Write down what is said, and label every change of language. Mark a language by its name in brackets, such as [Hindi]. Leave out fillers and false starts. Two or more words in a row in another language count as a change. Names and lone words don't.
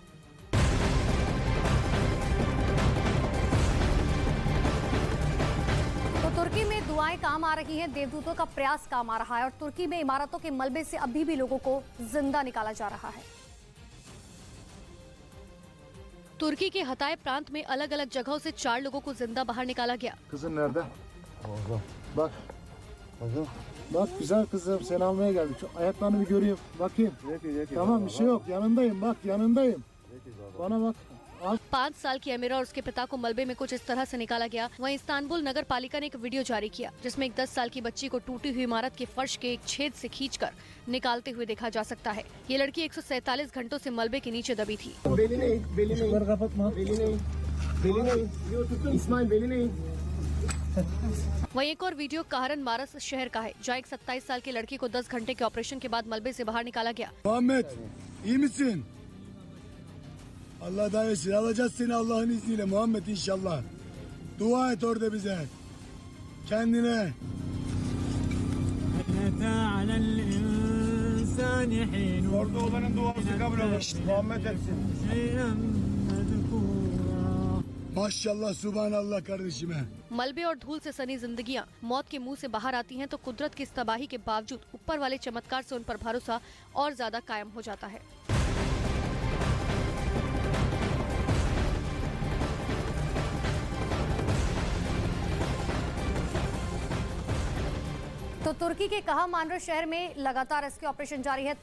[Hindi] तुर्की में दुआएं काम आ रही हैं, देवदूतों का प्रयास काम आ रहा है और तुर्की में इमारतों के मलबे से अभी भी लोगों को जिंदा निकाला जा रहा है। तुर्की के हताय प्रांत में अलग अलग जगहों से 4 लोगों को जिंदा बाहर निकाला गया। [Turkish] Kızın nerede? Bak. Bakın. Bak güzel kızım, seni almaya geldik. Şu ayaklarını bir göreyim. Bakayım. Tamam, bir şey yok. Yanındayım. Bak yanındayım. Bana bak. [Hindi] 5 साल की अमीरा और उसके पिता को मलबे में कुछ इस तरह से निकाला गया। वहीं इस्तांबुल नगर पालिका ने एक वीडियो जारी किया जिसमें एक 10 साल की बच्ची को टूटी हुई इमारत के फर्श के एक छेद से खींचकर निकालते हुए देखा जा सकता है। ये लड़की 147 घंटों से मलबे के नीचे दबी थी। वहीं एक और वीडियो कहरन मारस शहर का है जहाँ एक 27 साल की लड़की को 10 घंटे के ऑपरेशन के बाद मलबे से बाहर निकाला गया। [Turkish] Muhammed, iyi misin? Allah dayanışsın. Alacağız seni Allah'ın izniyle Muhammed inşallah. Dua et orada bize. Kendine. Orada olanın duası kabul olur. Muhammed etsin. Maşallah, subhanallah kardeşime. [Hindi] मलबे और धूल से सनी जिंदगियां मौत के मुंह से बाहर आती हैं तो कुदरत की इस तबाही के बावजूद ऊपर वाले चमत्कार से उन पर भरोसा और ज्यादा कायम हो जाता है। तो तुर्की के कहा मानर शहर में लगातार रेस्क्यू ऑपरेशन जारी है।